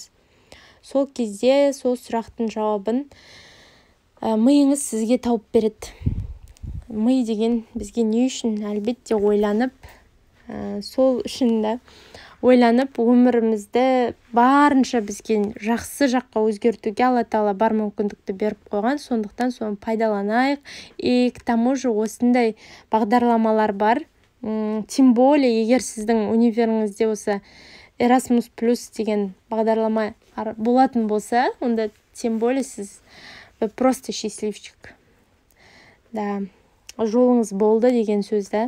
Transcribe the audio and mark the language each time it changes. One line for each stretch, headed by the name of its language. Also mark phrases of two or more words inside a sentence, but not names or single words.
Kazakh: Сол кезде сол сұрақтың жауабын миыңыз сізге тауып береді. Ми деген бізге не үшін? Әлбетте ойланып, сол үшін да ойланып, өмірімізді барынша бізге жақсы жаққа өзгертуге Алла Тағала бар мүмкіндікті беріп қойған. Сондықтан соны пайдаланайық.
Russian: И к тому же
Kazakh: осындай бағдарламалар бар.
Russian: Тем более,
Kazakh: егер сіздің универіңізде осы Erasmus Plus деген бағдарлама болатын болса, онда
Russian: тем более
Kazakh: сіз
Russian: просто счастливчик.
Kazakh: Да, жолыңыз болды деген сөз да.